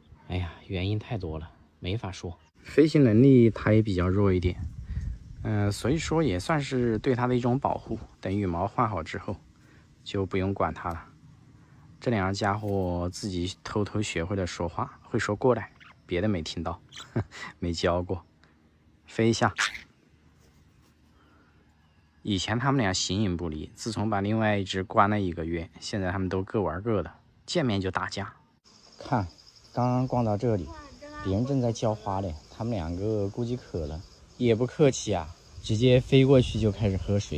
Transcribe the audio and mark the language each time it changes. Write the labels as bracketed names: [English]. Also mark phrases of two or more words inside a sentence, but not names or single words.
[Chinese] 哎呀，原因太多了，沒法說。飞行能力它也比較弱一點， 所以說也算是對它的一种保護。等羽毛换好之後，就不用管它了。这两个家伙自己偷偷学会了说话，会说过来，別的沒聽到，沒教過。飛一下。以前他們倆形影不離，自從把另外一隻關了1個月，現在他們都各玩各的，見面就打架。看，剛剛逛到這裡，別人正在澆花嘞，他們兩個估計渴了，也不客氣啊，直接飛過去就開始喝水。